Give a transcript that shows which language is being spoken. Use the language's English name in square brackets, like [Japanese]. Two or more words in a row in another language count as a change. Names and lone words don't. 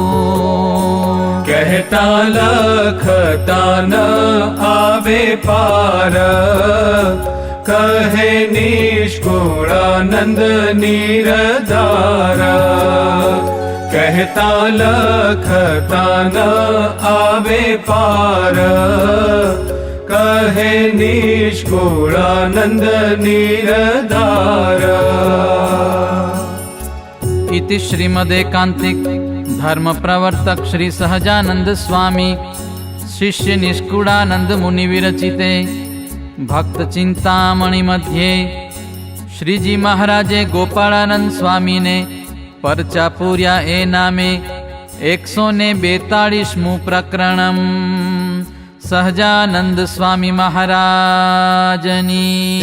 [Gujarati] કહેતા લખતા ન આવે પાર કહે નિષ્કુળાનંદ નિરધાર કહેતા લખતા ન આવે પાર કહે નિષ્કુળાનંદ નિરધાર [Sanskrit] इति श्रीमदेकांतिक धर्म प्रवर्तक श्री सहजानंद स्वामी शिष्य निष्कुड़ानंद मुनि विरचिते भक्त चिंतामणि मध्ये [Gujarati] શ્રીજી મહારાજે ગોપાળાનંદ સ્વામી ને પરચા પૂર્યા એ નામે [Sanskrit] 142 प्रकरणम [Gujarati] સહજાનંદ સ્વામી મહારાજની